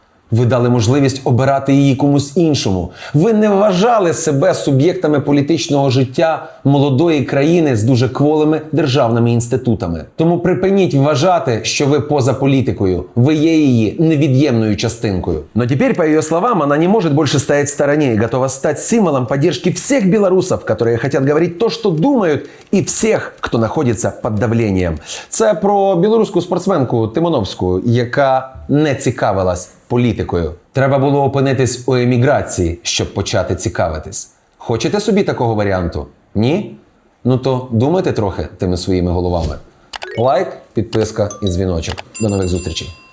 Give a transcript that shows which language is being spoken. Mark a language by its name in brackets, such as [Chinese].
[Ukrainian] Ви дали можливість обирати її комусь іншому. Ви не вважали себе суб'єктами політичного життя молодої країни з дуже кволими державними інститутами. Тому припиніть вважати, що ви поза політикою. Ви є її невід'ємною частинкою. [Russian] Но теперь, по ее словам, она не может больше стоять в стороне и готова стать символом поддержки всех белорусов, которые хотят говорить то, что думают, и всех, кто находится под давлением. [Ukrainian] Це про білоруську спортсменку Тимоновську, яка не цікавилась політикою. Треба було опинитись у еміграції, щоб почати цікавитись. Хочете собі такого варіанту? Ні? Ну то думайте трохи тими своїми головами. Лайк, підписка і дзвіночок. До нових зустрічей.